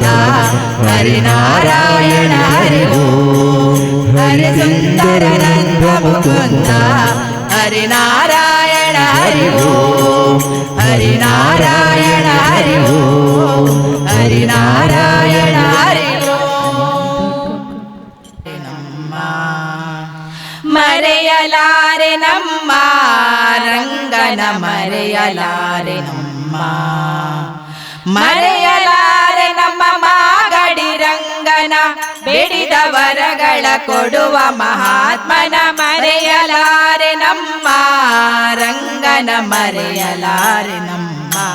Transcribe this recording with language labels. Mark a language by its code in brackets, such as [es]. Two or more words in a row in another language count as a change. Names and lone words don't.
[sa] हरिनारायण हरि ओम हरिसुंदर नंद मुकुंद हरिनारायण हरि ओम हरिनारायण हरि ओम हरिनारायण हरि ओम [kn] ಮರೆಯಲಾರೆ ನಮ್ಮ ರಂಗನ ಮರೆಯಲಾರೆ ನಮ್ಮ ಮರೆಯಲಾರೆ ನಮ್ಮ ಮಾಗಡಿ ರಂಗನ ಬೇಡಿದ ವರಗಳ ಕೊಡುವ ಮಹಾತ್ಮನ ಮರೆಯಲಾರೆ ನಮ್ಮ ರಂಗನ ಮರೆಯಲಾರೆ ನಮ್ಮ